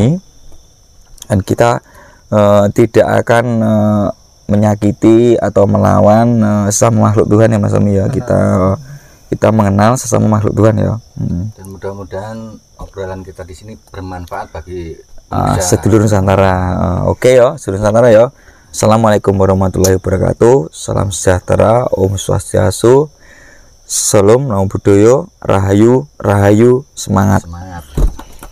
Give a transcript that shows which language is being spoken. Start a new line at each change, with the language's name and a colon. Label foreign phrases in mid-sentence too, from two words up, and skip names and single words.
Indonesian: Dan kita tidak akan menyakiti atau melawan sesama makhluk Tuhan ya Mas Tommy ya. Kita mengenal sesama makhluk Tuhan ya. Dan mudah-mudahan obrolan kita di sini bermanfaat bagi sedulur Nusantara. Oke ya, sedulur Nusantara ya.
Arabic: السلام عليكم ورحمة الله وبركاته.
Indonesian: Salam sejahtera,
Sanskrit: Om Swastiastu,
Indonesian: Salam
Pali: Namo Buddhaya,
Indonesian: Rahayu, Rahayu, semangat. semangat.